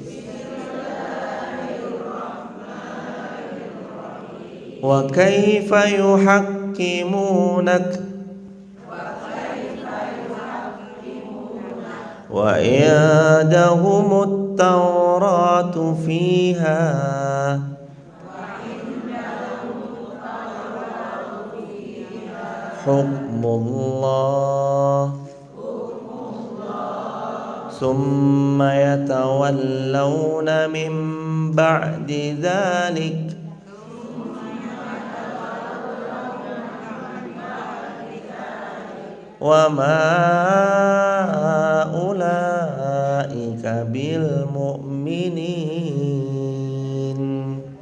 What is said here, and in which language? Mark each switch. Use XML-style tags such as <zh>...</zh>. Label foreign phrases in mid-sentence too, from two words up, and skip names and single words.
<ar>وكيف يحكمونك وعندهم التوراة فيها حكم الله ثم يتولون من بعد ذلك وما أولئك بالمؤمنين.</ar>